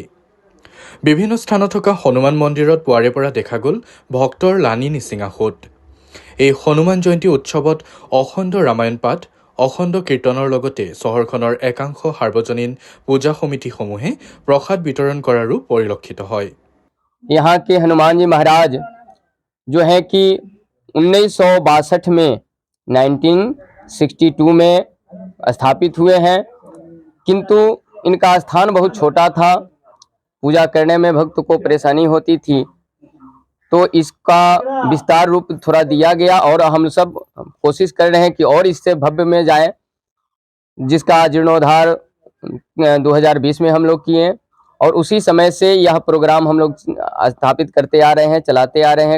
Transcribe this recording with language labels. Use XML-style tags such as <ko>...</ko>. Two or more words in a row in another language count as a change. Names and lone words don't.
<as>বিভিন্ন স্থানত থকা হনুমান মন্দিৰত পুৱাৰে পৰা দেখা গ'ল ভক্তৰ লানি নিচিঙা সোঁত। এই হনুমান জয়ন্তী উৎসৱত অখণ্ড ৰামায়ণ পাঠ, অখণ্ড কীৰ্তনৰ লগতে চহৰখনৰ একাংশ সাৰ্বজনীন পূজা সমিতিসমূহে প্ৰসাদ বিতৰণ কৰাৰো পৰিলক্ষিত হয়।</as> <hi>यहाँ के हनुमान जी महाराज जो है कि 1962 में 1962 में स्थापित हुए हैं, किंतु इनका स्थान बहुत छोटा था। पूजा करने में भक्त को परेशानी होती थी, तो इसका विस्तार रूप थोड़ा दिया गया और हम सब कोशिश कर रहे हैं कि और इससे भव्य में जाए, जिसका जीर्णोद्धार 2020 में हम लोग किए और उसी समय से यह प्रोग्राम हम लोग स्थापित करते आ रहे हैं, चलाते आ रहे हैं।</hi>